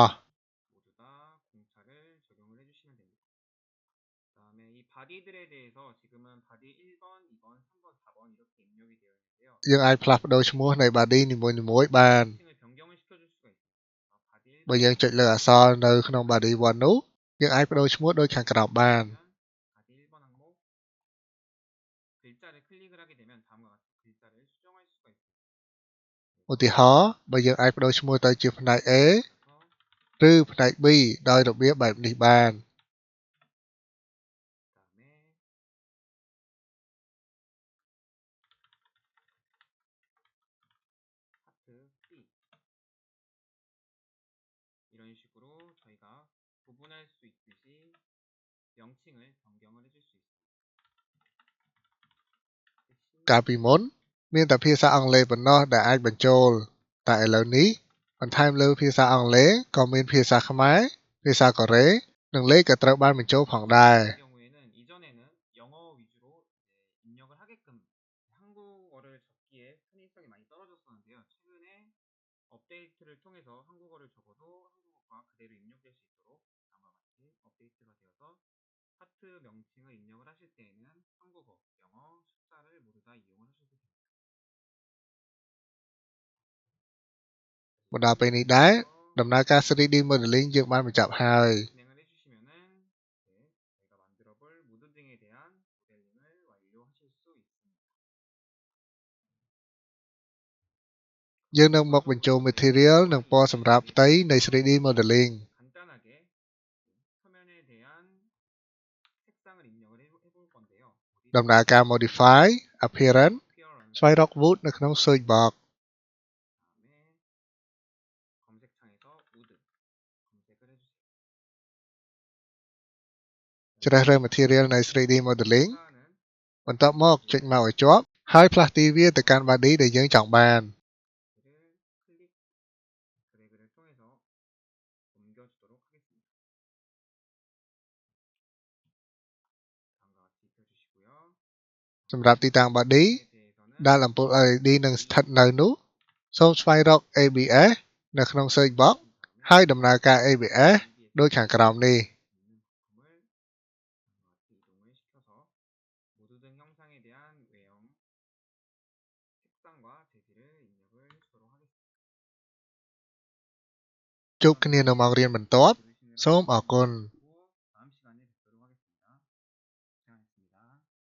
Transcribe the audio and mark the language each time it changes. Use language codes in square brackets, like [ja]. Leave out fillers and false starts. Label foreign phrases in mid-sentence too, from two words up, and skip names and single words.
[ko] 모두 다 공차를 적용을 해주시면 됩니다. 그 다음에 이 바디들에 대해서 지금은 바디 1번, 2번, 3번, 4번 이렇게 입력이 되어 있는데요. [km] យើងអាចផ្លាស់ប្ដូរឈ្មោះនៃ body នីមួយៗបាន [ko] 을 변경을 시켜줄 수가 있습니다. 바디 [km] បើ [ko] 1번, [km] យើងចុចលើអក្សរនៅក្នុង body 1 នោះយើងអាចប្ដូរឈ្មោះដូចខាងក្រោមបាន [ko] 바디 1번 항목 글자를 클릭을 하게 되면 다음과 같은 글자를 수정할 수가 있습니다. [km] ឧទាហរណ៍បើយើងអាចប្ដូរឈ្មោះទៅជាផ្នែក A ឬផ្នែក B ដោយរបៀបបែបនេះបាន [ko] 그다음에 하트 C 이런 식으로 저희가 구분할 수 있듯이 명칭을 변경을 해줄 수 있습니다. [km] កាលពីមុនមានតែភាសាអង់គ្លេសប៉ុណ្ណោះដែលអាចបញ្ចូលតែឥឡូវនេះបន្ថែមលើភាសាអង់គ្លេសក៏មានភាសាខ្មែរភាសាកូរ៉េនិងលេខក៏ត្រូវបានបញ្ចូលផងដែរ [ko] 경우에는 이전에는 영어 위주로 입력을 하게끔 한국어를 적기에 편의성이 많이 떨어졌었는데요. 최근에 업데이트를 통해서 한국어를 적어도 한국어가 그대로 입력될 수 있도록 다음과 같이 업데이트가 되어서 하트 명칭을 입력을 하실 때에는 한국어, 영어, 숫자를 모두 다 이용을 하셔도 됩니다. [km] មកដល់ពេលនេះដែរដំណើរការ [en] 3D modeling [km] យើងបានបញ្ចប់ហើយ [ko] 진행을 해주시면은 저희가 만들어볼 무드 등에 대한 모델링을 완료하실 수 있습니다. [km] យើងនឹងមកបញ្ចូល material និងពណ៌សម្រាប់ផ្ទៃនៃ [en] 3D modeling [ko] 간단하게 표면에 대한 색상을 입력을 해볼 건데요. [km] ដំណើរការ [en] modify appearance [km] ស្វែងរក wood នៅក្នុង [en] search box [ko] 다음에 검색창에서 wood 검색을 해주세요. [km] ជ្រើសរើស material នៃ [en] 3D modeling [ko] 추가하는 [km] បន្ទាប់មកចុចមកឲ្យជាប់ហើយផ្លាស់ទីវាទៅកាន់ body ដែលយើងចង់បាន [ko] 를 클릭 드래그를 통해서 옮겨주도록 하겠습니다. 다음과 같이 입혀주시고요. [km] សម្រាប់ទីតាំង body [ko] 에 대해서는 [km] ដែលអំពូល LED នឹងស្ថិតនៅនោះសូមស្វែងរក ABS នៅក្នុង [en] search box [km] ហើយដំណើរការ ABS ដូចខាងក្រោមនេះ [ko] 있는 부품을 이동을 시켜서 모드 등 형상에 대한 외형, 색상과 재질을 입력을 해주도록 하겠습니다. [km] ជួបគ្នានៅម៉ោងរៀនបន្ទាប់ សូមអរគុណ [ko] 다음 시간에 뵙도록 하겠습니다. 고생하셨습니다.